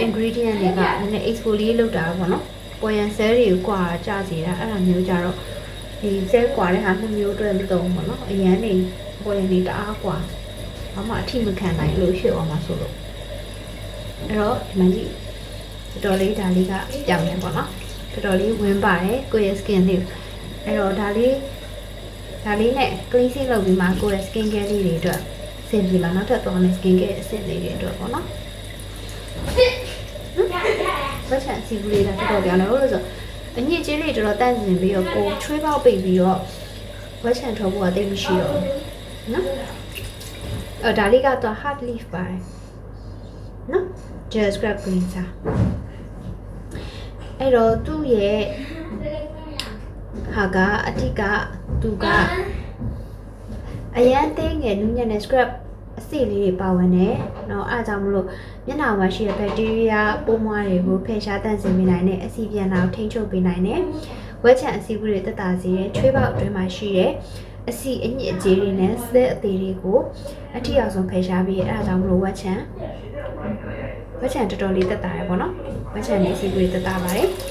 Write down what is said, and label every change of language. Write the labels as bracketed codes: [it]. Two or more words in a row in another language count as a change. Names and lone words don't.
[my] ingredient တွေကနည်းနည်း exfoliate လုပ်တာပေါ့နော်ပေါ်ရန် cell တွေကိုကွာကြစေတာအဲ့ဒါမျိုးကြတော့ဒီ cell ကွာတဲ့ဟာနှစ်မျိုးအတွက်မသုံးဘူးပေါ့နော်အရန်နေပေါ်ရန်တွေတအားကွာဘာမှအထိမခံနိုင်လို့ဖြစ်အောင်မှာဆိုလို့အဲ့တော့ဒီမှာကြည့်တော်လေးဒါလေးကပြောင်းနေပေါ့နော်တော်လေးဝင်ပါတယ်ကိုယ့်ရဲ့ skin လေးအဲ့တော့ဒါလေးနဲ့ cleansing လုပ်ပြီးမှကိုယ့်ရဲ့ [en] skin care [my] လေးတွေအတွက်ဆင်ပြီးမှနောက်ထပ်တော့ [en] skin care [my] အဆင့်လေးတွေအတွက်ပေါ့နော် ဝက်ချန်စီဘူးလေးကတော်တော်ပြောင်းတယ်လို့ဆိုအညစ်အကြေးတွေတော်တော်တန့်စင်ပြီးတော့ကိုချွေးပေါက်ပိတ်ပြီးတော့ဝက်ချန်ထုတ်ဖို့ကတိတ်မရှိတော့ဘူးနော်အဲ့ဒါလေးကတော့ [en] hard leaf [my] ပါတယ်နော် [en] gel scrub cleanser [my] အဲ့တော့သူ့ရဲ့ဟာကအတိကသူကအရန်သေးငယ်နူးညံ့တဲ့ scrub အဆိပ်လေးတွေပါဝင်တယ်เนาะအားကြောင့်မလို့မျက်နှာမှာ ရှိတဲ့ဘက်တီးရီးယားပိုးမွှားတွေကိုဖယ်ရှားတန့်စင်ပေးနိုင်တဲ့အဆီပြန်လာကိုထိန်းချုပ်ပေးနိုင်တယ်ဝက်ချံအဆီဘူးတွေတက်တာစေတဲ့ချွေးပေါက်အတွင်းမှာရှိတဲ့အဆီအညစ်အကြေးတွေနဲ့စတဲ့အသေးတွေကိုအထီအောင်ဆုံးဖယ်ရှားပြီးအဲ့ဒါကြောင့်မလို့ဝက်ချံတော်တော်လေးတက်တာရယ်ပေါ့နော်ဝက်ချံနဲ့အဆီဘူးတွေတက်တာပါတယ်